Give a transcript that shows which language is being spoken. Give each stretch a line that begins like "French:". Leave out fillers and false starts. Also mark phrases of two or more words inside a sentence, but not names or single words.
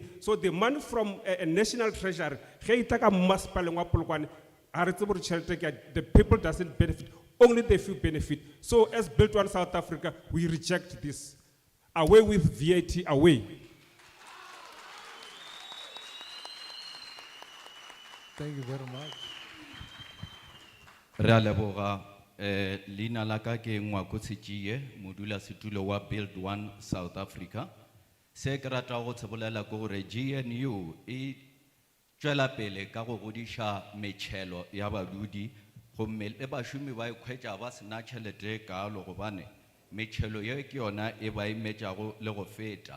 English: So the money from a national treasury, the people doesn't benefit, only the few benefit. So as Build One South Africa, we reject this. Away with VAT, away. Thank you very much.
Northern Sotho: Re a leboga leina la ka ke Ngwakosi Chie modula setulo wa Build One South Africa. Se ke rata go tsebolela ke gore GNU e tswela pele ka go godisha metšhelo ya badudi gomme le bašomi ba ikhwetša ba sena tšhelete kaalo gobane metšhelo ye ke yona e ba imetšago le go feta.